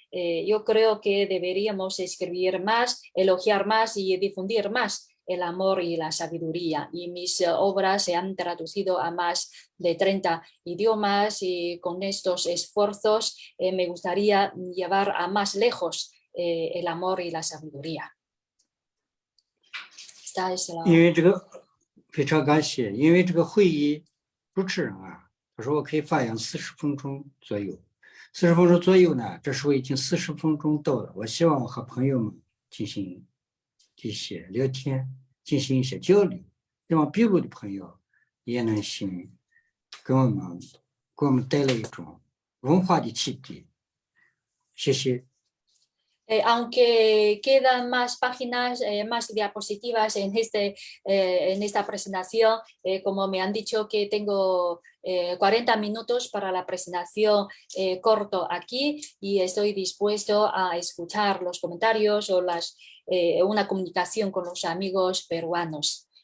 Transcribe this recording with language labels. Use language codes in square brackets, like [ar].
[es] Yo creo que deberíamos escribir más, elogiar más y difundir más el amor y la sabiduría. Y mis obras se han traducido a más de 30 idiomas y con estos esfuerzos me gustaría llevar a más lejos el amor y la sabiduría. Esta es la... [zh] 因为这个非常感谢，因为这个会议主持人啊，他说我可以发言40分钟左右，40分钟左右呢，这时候已经40分钟到了。我希望和朋友们进行一些聊天，进行一些交流，希望秘鲁的朋友也能行给我们带来一种文化的启迪。谢谢。 [es] aunque quedan más páginas, más diapositivas en esta presentación, como me han dicho que tengo 40 minutos para la presentación, corto aquí y estoy dispuesto a escuchar los comentarios o una comunicación con los amigos peruanos.